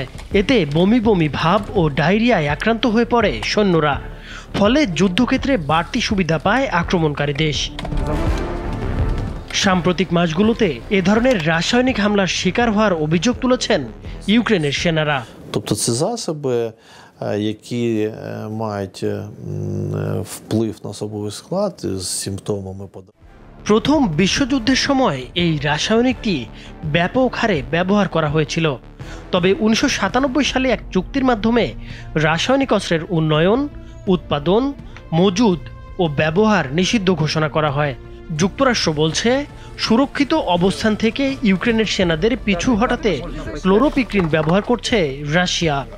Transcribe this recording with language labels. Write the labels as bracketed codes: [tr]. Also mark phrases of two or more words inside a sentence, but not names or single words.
[bn] এতে বমি বমি ভাব ও ডায়রিয়ায় আক্রান্ত হয়ে পড়ে সৈন্যরা। ফলে যুদ্ধক্ষেত্রে বাড়তি সুবিধা পায় আক্রমণকারী দেশ। সাম্প্রতিক মাসগুলোতে এ ধরনের রাসায়নিক হামলার শিকার হওয়ার অভিযোগ তুলেছেন ইউক্রেনের সেনারা। [uk] Тобто це засоби, які мають вплив на особовий склад з симптомами подагри. [bn] প্রথম বিশ্বযুদ্ধের সময় এই রাসায়নিকটি ব্যাপক হারে ব্যবহার করা হয়েছিল। তবে 1997 সালে এক চুক্তির মাধ্যমে রাসায়নিক অস্ত্রের উন্নয়ন, উৎপাদন, মজুদ ও ব্যবহার নিষিদ্ধ ঘোষণা করা হয়। যুক্তরাষ্ট্র বলছে, সুরক্ষিত অবস্থান থেকে ইউক্রেনের সেনাদের পিছু হটাতে ক্লোরোপিক্রিন ব্যবহার করছে রাশিয়া।